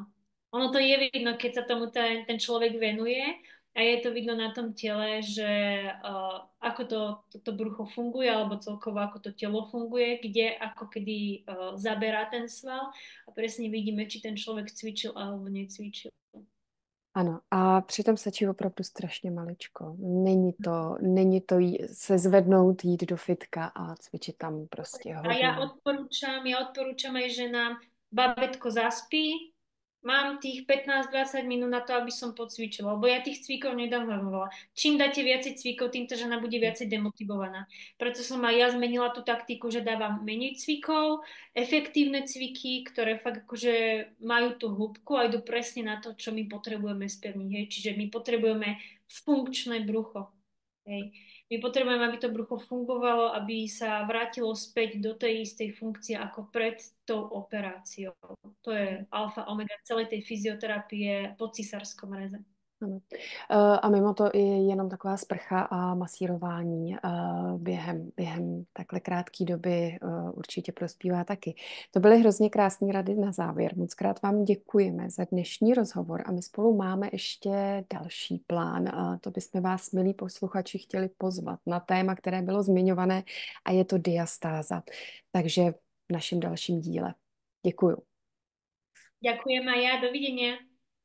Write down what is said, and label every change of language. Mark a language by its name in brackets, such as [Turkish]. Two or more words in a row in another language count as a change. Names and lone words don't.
[Slovak] Ono to je vidno, keď sa tomu ten človek venuje a je to vidno na tom tele, že ako to brucho funguje alebo celkovo ako to telo funguje, kde ako kedy zaberá ten sval a presne vidíme, či ten človek cvičil alebo necvičil. [Czech] Ano, a přitom stačí opravdu strašně maličko. Není to se zvednout, jít do fitka a cvičit tam prostě [Slovak] A ja [Czech] hodinu. [Slovak] odporúčam aj ženám, babetko zaspí, mám tých 15-20 minút na to, aby som pocvičila, lebo ja tých cvikov nedám veľa. Čím dáte viacej cvikov, tým tá žena bude viacej demotivovaná. Preto som aj ja zmenila tú taktiku, že dávam menej cvikov, efektívne cviky, ktoré fakt akože majú tú hĺbku a idú presne na to, čo my potrebujeme spevniť. Hej. Čiže my potrebujeme funkčné brucho. Hej. My potrebujeme, aby to brucho fungovalo, aby sa vrátilo späť do tej istej funkcie ako pred tou operáciou. To je alfa omega celej tej fyzioterapie po cisárskom reze. [Czech] Ano. A mimo to i jenom taková sprcha a masírování během takhle krátké doby určitě prospívá taky. To byly hrozně krásné rady na závěr. Moc krát vám děkujeme za dnešní rozhovor a my spolu máme ještě další plán. To bychom vás, milí posluchači, chtěli pozvat na téma, které bylo zmiňované a je to diastáza. Takže v našem dalším díle. Děkuju. [Slovak] Ďakujem aj ja, dovidenia.